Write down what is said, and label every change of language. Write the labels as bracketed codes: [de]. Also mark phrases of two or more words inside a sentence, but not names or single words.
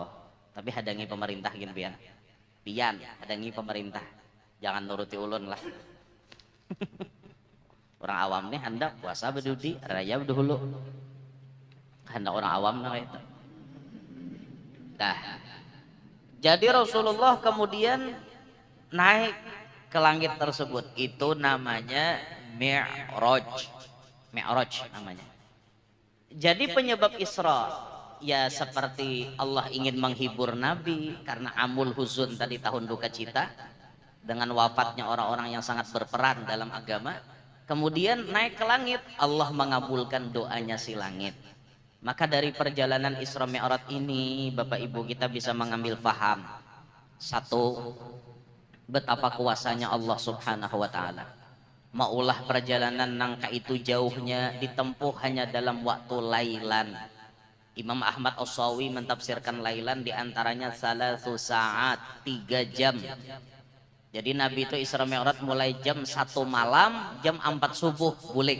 [bjn] Tapi hadangi pemerintah gini pian. Pian, hadangi pemerintah. Jangan nuruti ulun lah. [id] Orang awam nih hendak puasa berdudi, raya berdahulu. Hendak orang awam nah itu. Nah. Jadi Rasulullah kemudian naik ke langit tersebut, itu namanya Mi'raj. Mi'raj namanya. Jadi penyebab Isra ya seperti Allah ingin menghibur Nabi karena [ar] عام الحزن [id] tadi tahun duka cita dengan wafatnya orang-orang yang sangat berperan dalam agama. Kemudian naik ke langit, Allah mengabulkan doanya si langit. Maka dari perjalanan Isra Mi'raj ini Bapak Ibu kita bisa mengambil faham. Satu, betapa kuasanya Allah [ar] سبحانه وتعالى. [id] Maulah perjalanan nangka itu jauhnya ditempuh hanya dalam waktu lailan. Imam Ahmad As-Sawi mentafsirkan lailan diantaranya [ar] ثلاث ساعات, [id] 3 jam. Jadi Nabi itu Isra Mi'raj mulai jam 1 malam, jam 4 subuh bulik.